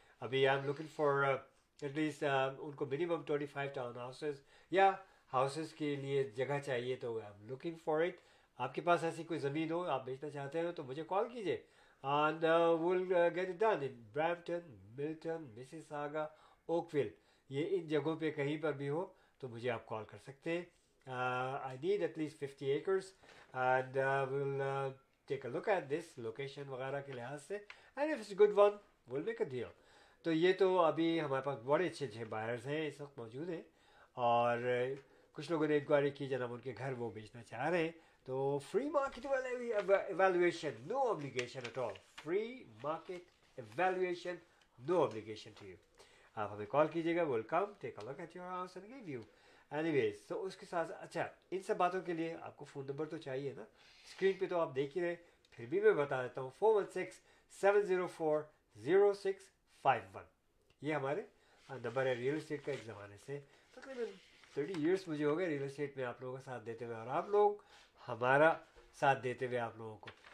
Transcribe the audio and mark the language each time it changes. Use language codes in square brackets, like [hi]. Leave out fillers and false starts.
[hi] अभी [en] I am looking for at least [hi] उनको minimum 25 town houses या हाउसेज के लिए जगह चाहिए, तो [en] I am looking for it. [hi] आपके पास ऐसी कोई ज़मीन हो, आप बेचना चाहते हो, तो मुझे कॉल कीजिए, [en] and we'll get it done in Brampton, Milton, Mississauga, Oakville। [hi] ये इन जगहों पे कहीं पर भी हो तो मुझे आप कॉल कर सकते हैं। [en] I need at least 50 acres and we'll take a look at this location [hi] वगैरह के लिहाज से, [en] and if it's a good one we'll make a deal। [hi] तो ये तो अभी हमारे पास बड़े अच्छे बायर्स हैं इस वक्त मौजूद हैं, और कुछ लोगों ने इंक्वायरी की, जनाब उनके घर वो बेचना चाह रहे हैं, तो [en] Free market evaluation, no obligation at all, free market evaluation, no obligation to you। [hi] आप हमें कॉल कीजिएगा, [en] we'll come take a look at your house and give you anyways। [hi] तो उसके साथ अच्छा, इन सब बातों के लिए आपको फ़ोन नंबर तो चाहिए ना, स्क्रीन पे तो आप देख ही रहे, फिर भी मैं बता देता हूँ, 416-704-0651। ये हमारे नंबर है। रियल एस्टेट का एक ज़माने से तकरीबन 30 ईयर्स मुझे हो गए रियल एस्टेट में आप लोगों का साथ देते हुए, और आप लोग हमारा साथ देते हुए आप लोगों को।